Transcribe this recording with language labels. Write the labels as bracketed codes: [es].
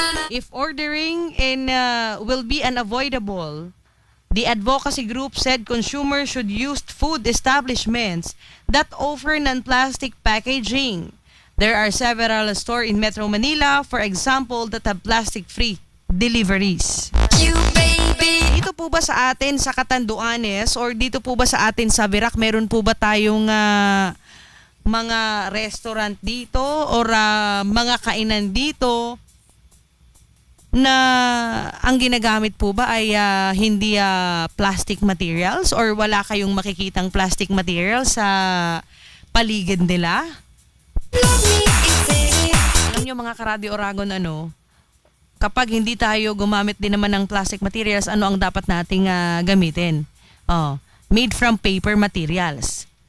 [en] If ordering will be unavoidable, the advocacy group said consumers should use food establishments that offer non-plastic packaging. There are several stores in Metro Manila, for example, that have plastic-free deliveries. You baby. [tl] Dito po ba sa atin sa Catanduanes or dito po ba sa atin sa Virac, meron po ba tayong mga restaurant dito or mga kainan dito na ang ginagamit po ba ay hindi plastic materials or wala kayong makikitang plastic materials sa paligid nila? [en] Love me easy. [tl] Alam nyo mga ka-Radio Oragon, kapag hindi tayo gumamit din naman ng plastic materials, ano ang dapat nating gamitin? [en] Made from paper materials.